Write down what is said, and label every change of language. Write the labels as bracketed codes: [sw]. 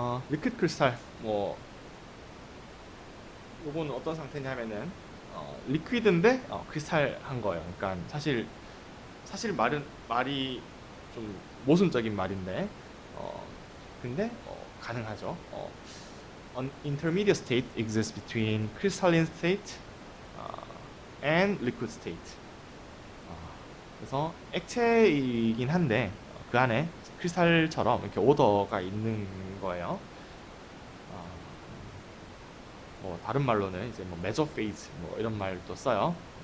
[ko] 리퀴드 크리스탈 뭐 요거는 어떤 상태냐면은 리퀴드인데 크리스탈 한 거예요. 그러니까 사실 말이 좀 모순적인 말인데 근데 가능하죠. [en] An intermediate state exists between crystalline state and liquid state. [ko] 그래서 액체이긴 한데 그 안에 크리스탈처럼 이렇게 오더가 있는 거예요. 뭐 다른 말로는 이제 뭐 메저 페이즈 뭐 이런 말도 써요.